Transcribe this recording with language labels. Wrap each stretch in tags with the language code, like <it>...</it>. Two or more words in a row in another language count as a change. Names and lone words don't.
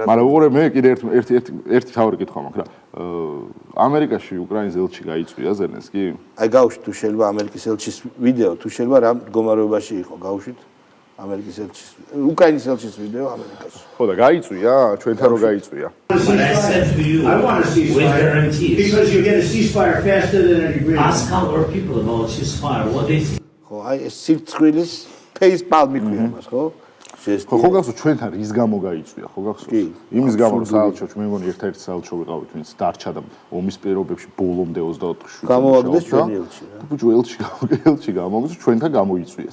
<ka>მაგრამ უყურე მე კიდე ერთი თავი კითხვა მაქვს რა. ამერიკაში უკრაინის ელჩი გაიწვია ზელენსკი? აი გავუშვით თუ შეიძლება ამერიკის ელჩის ვიდეო თუ შეიძლება რა მდგომარეობაში იყო გავუშვით? ამერიკის ელჩის უკრაინის ელჩის ვიდეო ამერიკაში. ხო და გაიწვია, ჩვენთან რო გაიწვია.</ka> <en>But I said to you, I want a ceasefire. with guarantees. Because you get a ceasefire faster than an agreement. Ask our people about ceasefire, what they think.</en> <ka>ხო, აი ეს სირცხვილის ფეისპალმი ქვია მას, ხო? ხო გახსოვს ჩვენთან რის გამო გაიწვია, ხო გახსოვს? კი. იმის გამო რომ საელჩოში მე მგონი ერთ-ერთი საელჩო ვიყავით, ვინც დარჩა და ომის პირობებში ბოლომდე 24 შვილს გამოვაგდეს ჩვენი ელჩი რა. ბუჭო ელჩი გამოგდეს ჩვენთან გამოიწვიეს.</ka>